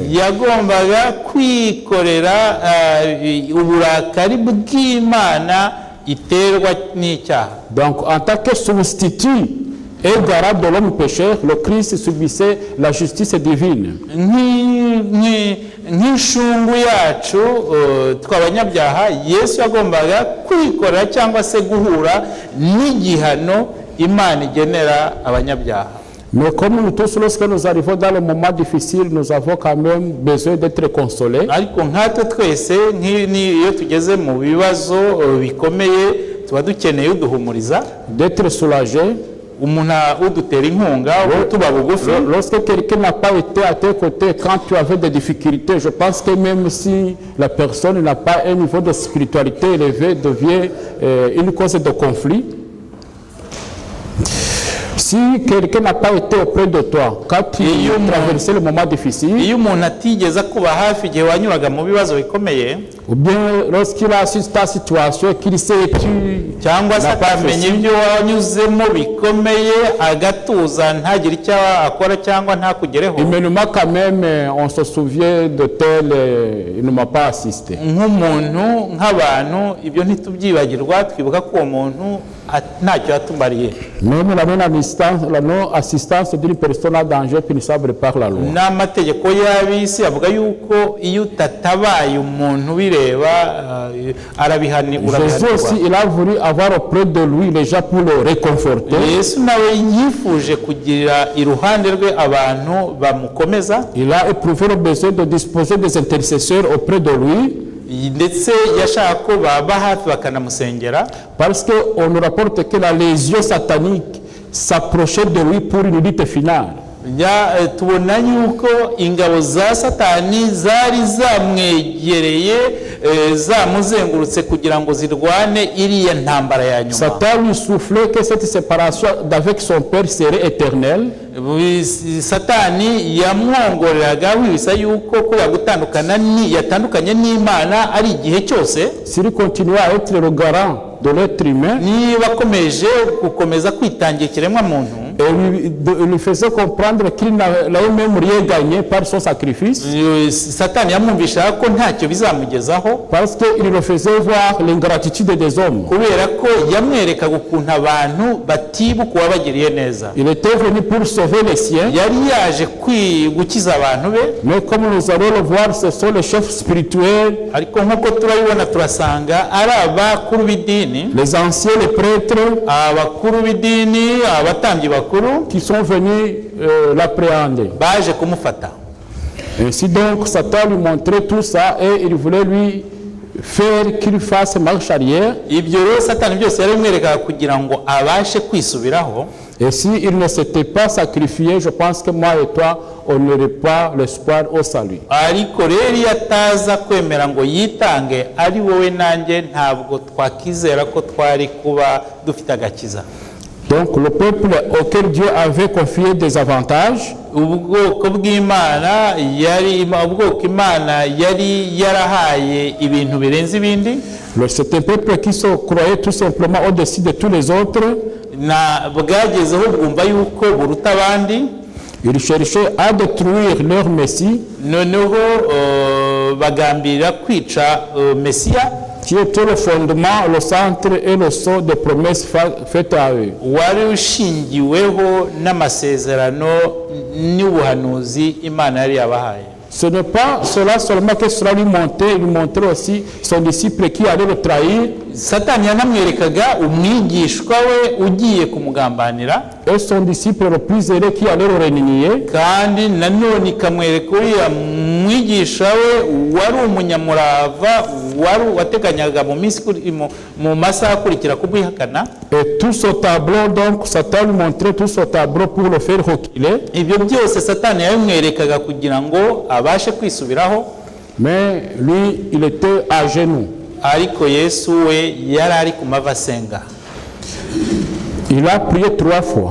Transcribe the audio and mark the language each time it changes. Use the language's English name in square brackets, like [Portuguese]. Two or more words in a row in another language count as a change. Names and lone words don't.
[Kinyarwanda] Yagombaga kwikorera uburakari bw'Imana iterwa n'icyaha. [French] Donc en tant que substitut et garant de l'homme pécheur, le Christ subissait la justice divine. [Kinyarwanda] Nk'inshungu yacu tw'abanyabyaha, Yesu yagombaga kwikorera cyangwa se guhura n'igihano Imana igenera abanyabyaha. [French] Mais comme nous tous, lorsque nous arrivons dans le moment difficile, nous avons quand même besoin d'être consolés. [Kinyarwanda] Ariko nkatwe twese iyo tugeze mu bibazo bikomeye tuba dukeneye uduhumuriza, [French] d'être soulagés. [Kinyarwanda] umuntu udutera inkunga, tuba bugufi. [French] Lorsque quelqu'un n'a pas été à tes côtés quand tu avais des difficultés, je pense que même si la personne n'a pas un niveau de spiritualité élevé, devient une cause de conflit. Si quelqu'un n'a pas été auprès de toi quand tu traversais le moment difficile, [Kinyarwanda] iyo umuntu atigeze kuba hafi igihe wanyuraga mu bibazo bikomeye, [French] ou bien lorsqu'il a assisté ta situation, qu'il sait tu [Kinyarwanda] cyangwa se akamenya ibyo wanyuzemo bikomeye agatuza ntagire icyo akora cyangwa ntakugereho, [French] humainement quand même on se souvient de tel, il ne m'a pas assisté. [Kinyarwanda] Nk'umuntu nk'abantu ibyo ntitubyibagirwa, twibuka ko uwo muntu ntacyo yatumariye. [French] Même la non-assistance d'une personne à danger punissable par la loi. [Kinyarwanda] N'amategeko y'abisi avuga yuko iyo utatabaye umuntu bireba arabihanirwa. [French] Jésus aussi, il a voulu avoir auprès de lui les gens pour le réconforter. [Kinyarwanda] Yesu nawe yifuje kugira iruhande rwe abantu bamukomeza. [French] Il a éprouvé le besoin de disposer des intercesseurs auprès de lui. [Kinyarwanda] Ndetse yashaka ko baba hafi bakanamusengera, [French] parce qu'on nous rapporte que la légion satanique s'approchait de lui pour une lutte finale. [Kinyarwanda] Tubona yuko ingabo za Satani zari zamwegereye zamuzengurutse kugira ngo zirwane iriya ntambara ya nyuma. [French] Satan lui soufflait que cette séparation d'avec son père serait éternelle. [Kinyarwanda] Satani yamwongoreraga wibisa yuko ko yatandukanye n'Imana ari igihe cyose. [French] S'il continue à être le garant de l'être humain, [Kinyarwanda] niba akomeje gukomeza kwitangira ikiremwa muntu, [French] et lui faisait comprendre qu'il n'avait même rien gagné par son sacrifice. [Kinyarwanda] Satani yamwumvisha ko ntacyo bizamugezaho, [French] parce qu'il le faisait voir l'ingratitude des hommes. [Kinyarwanda] Kubera ko yamwerekaga ukuntu abantu batibuka uwabagiriye neza. [French] Il était venu pour sauver les siens. [Kinyarwanda] Yari yaje gukiza abantu be. [French] Mais comme nous allons le voir, ce sont les chefs spirituels. [Kinyarwanda] Ariko nkuko turabibona turasanga ari abakuru b'idini, [French] les anciens, les prêtres, [Kinyarwanda] abakuru b'idini, abatambyi bakuru, [French] qui sont venus l'appréhender. [Kinyarwanda] Baje kumufata. [French] Ainsi donc Satan lui montrait tout ça et il voulait lui faire qu'il fasse marche arrière. [Kinyarwanda] Ibyo rero Satani byose yarimwereka kugira ngo abashe kwisubiraho. [French] Et si il ne s'était pas sacrifié, je pense que moi et toi, on n'aurait pas l'espoir au salut. [Kinyarwanda] ariko rero iyo ataza kwemera ngo yitange ari wowe nanjye ntabwo twakizera ko twari kuba dufite agakiza. [French] Donc le peuple auquel Dieu avait confié des avantages, [Kinyarwanda] ubwoko bw'Imana ubwoko Imana yari yarahaye ibintu birenze ibindi, [French] c'est un peuple qui se croyait tout simplement au-dessus de tous les autres. [Kinyarwanda] bwagezeho bwumva yuko buruta abandi. [French] Ils cherchaient à détruire leur Messie, [Kinyarwanda] noneho bagambirira kwica Mesiya, [French] qui était le fondement, le centre et le sceau des promesses faites à eux. [Kinyarwanda] wari ushingiweho n'amasezerano n'ubuhanuzi Imana yari yabahaye. [French] Ce n'est pas cela seulement que cela lui montrait aussi son disciple qui allait le trahir. [Kinyarwanda] Satani yanamwerekaga umwigishwa we ugiye kumugambanira, [French] Et son disciple le plus zélé qui allait le renier. [Kinyarwanda] kandi nanone ikamwereka uriya mwigisha we wari umunyamurava wateganyaga mu masaha akurikira kumwihakana. [French] Et tout ce tableau, donc Satan lui montrait tout ce tableau pour le faire reculer. [Kinyarwanda] Ibyo byose Satani yabimwerekaga kugira ngo abashe kwisubiraho. [French] Mais lui, il était à genoux. [Kinyarwanda] Ariko Yesu we yari ari ku mavi asenga. [French] Il a prié 3 fois.